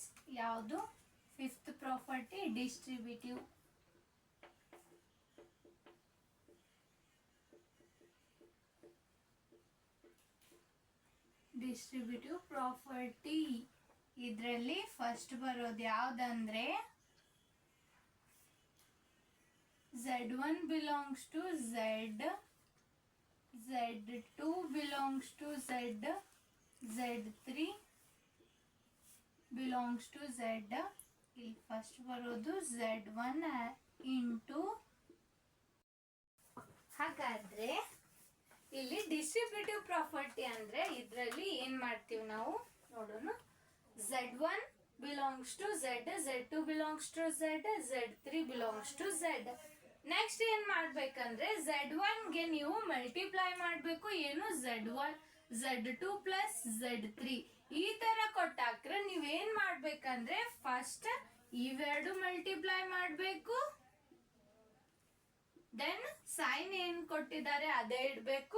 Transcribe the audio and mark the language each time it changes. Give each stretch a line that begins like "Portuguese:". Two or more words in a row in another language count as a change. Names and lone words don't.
English: ಯಾವುದು? 5th property, distributive. distributive property.
Kannada: ಇದರಲ್ಲಿ ಫಸ್ಟ್ ಬರೋದು ಯಾವ್ದಂದ್ರೆ
English: z1 belongs to z, z2 belongs to z, z3 belongs to z.
Kannada: ಇಲ್ಲಿ ಫಸ್ಟ್ ಬರೋದು z1 ಇಂಟು. ಹಾಗಾದ್ರೆ ಇಲ್ಲಿ ಡಿಸ್ಟ್ರಿಬ್ಯೂಟಿವ್ ಪ್ರಾಪರ್ಟಿ ಅಂದ್ರೆ ಇದರಲ್ಲಿ ಏನ್ ಮಾಡ್ತೀವಿ ನಾವು ನೋಡೋಣ.
English: z1 belongs to z, z2 belongs to z, z3 belongs to z.
Kannada: ನೆಕ್ಸ್ಟ್ ಏನ್ ಮಾಡ್ಬೇಕಂದ್ರೆ z1 ಗೆ ನೀವು ಮಲ್ಟಿಪ್ಲೈ ಮಾಡ್ಬೇಕು. ಏನು? z1 z2 ಪ್ಲಸ್ z3 ಈ ತರ ಕೊಟ್ಟಾಕ್ರೆ ನೀವೇನ್ ಮಾಡ್ಬೇಕಂದ್ರೆ ಫಸ್ಟ್ ಇವೆರಡು ಮಲ್ಟಿಪ್ಲೈ ಮಾಡಬೇಕು.
English: then sign
Kannada: ಏನ್ ಕೊಟ್ಟಿದ್ದಾರೆ ಅದೇ ಇಡಬೇಕು.